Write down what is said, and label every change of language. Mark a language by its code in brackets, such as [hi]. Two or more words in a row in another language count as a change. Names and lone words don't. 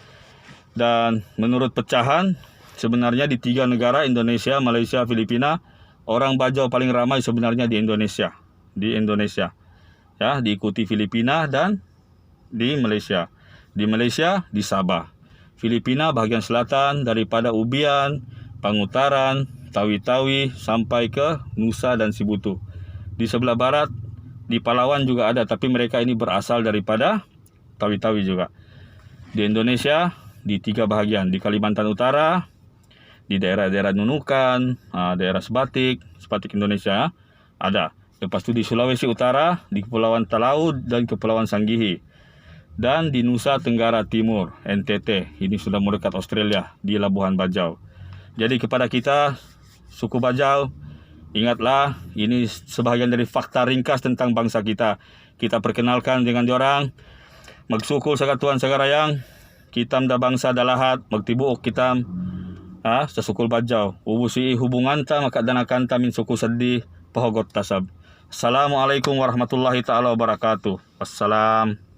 [ms] Dan menurut pecahan, sebenarnya di 3 negara, Indonesia, Malaysia, Filipina, orang Bajau paling ramai sebenarnya di Indonesia. Di Indonesia. Ya, diikuti Filipina dan di Malaysia. Di Malaysia, di Sabah. Filipina bahagian selatan daripada Ubian, Pangutaran, Tawi-Tawi sampai ke Nusa dan Sibutu. Di sebelah barat, di Palawan juga ada, tapi mereka ini berasal daripada Tawi-Tawi juga. Di Indonesia, di 3 bahagian. Di Kalimantan Utara, di daerah-daerah Nunukan, daerah Sebatik Indonesia ada. Lepas tu di Sulawesi Utara, di Kepulauan Talaud dan Kepulauan Sanggihi. dan di Nusa Tenggara Timur, NTT. Ini sudah mendekat Australia di Labuhan Bajau. Jadi kepada kita, suku Bajau, ingatlah, ini sebahagian dari fakta ringkas tentang bangsa kita. Kita perkenalkan dengan diorang, [sml] magsukul sa katuan sagarayang, kitam da bangsa dalahat, magtibuok kitam, sa sukul Bajau. Ubusi hubungan ta, makadanakan ta min suku sadi, pahugot tasab. [ar] السلام عليكم ورحمة الله تعالى وبركاته. Wassalam.